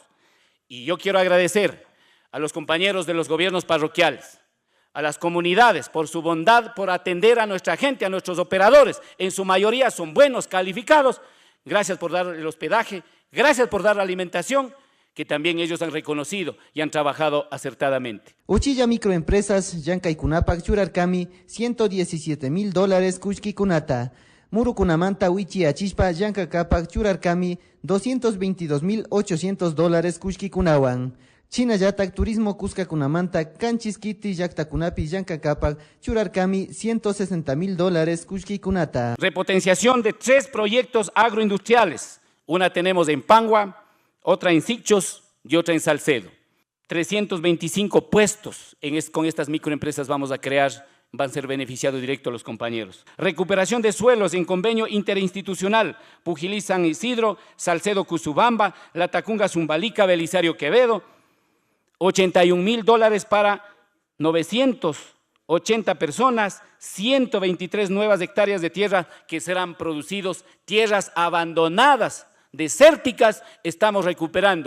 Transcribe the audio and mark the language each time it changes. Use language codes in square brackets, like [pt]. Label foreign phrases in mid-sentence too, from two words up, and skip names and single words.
[es] Y yo quiero agradecer a los compañeros de los gobiernos parroquiales, a las comunidades por su bondad, por atender a nuestra gente, a nuestros operadores. En su mayoría son buenos, calificados. Gracias por dar el hospedaje, gracias por dar la alimentación, que también ellos han reconocido y han trabajado acertadamente. [qu] Uchilla Microempresas Llankaykunapak churarkami $117.000 kushkikunata. Murukunamanta wichi achishpa llankakapak churarkami $222,800 kushkikunawan. Chinallatak turismo kuskakunamanta kanchiskiti llaktakunapi llankakapak churarkami $160,000 kushkikunata. [es] Repotenciación de 3 proyectos agroindustriales. Una tenemos en Pangua, otra en Sichos y otra en Salcedo. 325 puestos con estas microempresas vamos a crear, van a ser beneficiados directos los compañeros. Recuperación de suelos en convenio interinstitucional, Pujilí San Isidro, Salcedo Cusubamba, Latacunga Zumbalica, Belisario Quevedo, $81,000 para 980 personas, 123 nuevas hectáreas de tierra que serán producidos, tierras abandonadas, desérticas, estamos recuperando.